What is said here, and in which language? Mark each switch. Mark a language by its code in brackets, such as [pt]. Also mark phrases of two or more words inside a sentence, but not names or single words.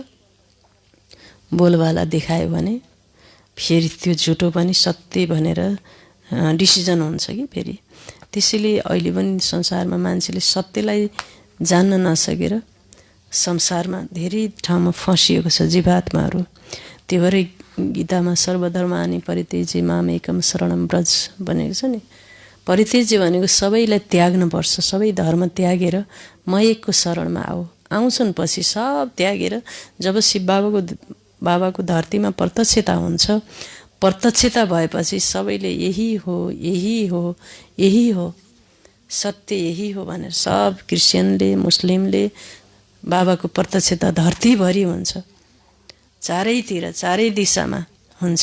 [ne] बोलबाला देखायो भने फेरि त्यो झुटो पनि सत्य भनेर डिसिजन हुन्छ कि फेरि। त्यसैले अहिले पनि संसारमा मान्छेले सत्यलाई जान्न नसकेर संसारमा धेरै ठाउँमा फँसिएको छ जीवात्माहरू। त्यही भएर गीतामा [sa] सर्वधर्मानि परित्यज्य मामेकं शरणं व्रज [ne] भनेको छ नि। परित्यज्य भनेको सबैलाई त्याग्नुपर्छ, सबै धर्म त्यागेर म एकको शरणमा आउँछन्। पछि सब त्यागेर जब शिव बाबाको धरतीमा प्रत्यक्षता हुन्छ, प्रत्यक्षता भएपछि सबैले यही हो यही हो यही हो सत्य यही हो भनेर सब क्रिस्चियनले मुस्लिमले बाबाको प्रत्यक्षता धरतीभरि हुन्छ, चारैतिर चारै दिशामा हुन्छ।